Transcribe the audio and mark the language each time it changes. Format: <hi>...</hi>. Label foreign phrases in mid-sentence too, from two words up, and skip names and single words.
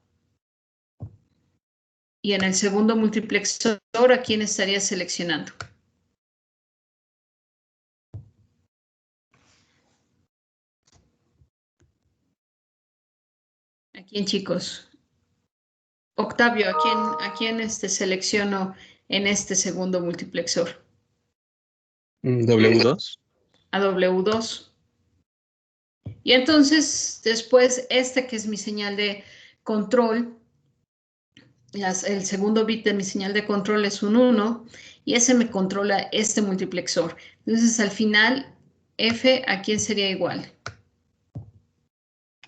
<es>Y en el segundo multiplexor, ¿a quién estaría seleccionando? ¿A quién, chicos? Octavio, ¿a quién selecciono en este segundo multiplexor? W2. A W2. Y entonces, después, que es mi señal de control, el segundo bit de mi señal de control es un 1, y ese me controla este multiplexor. Entonces, al final, F, ¿a quién sería igual?</es>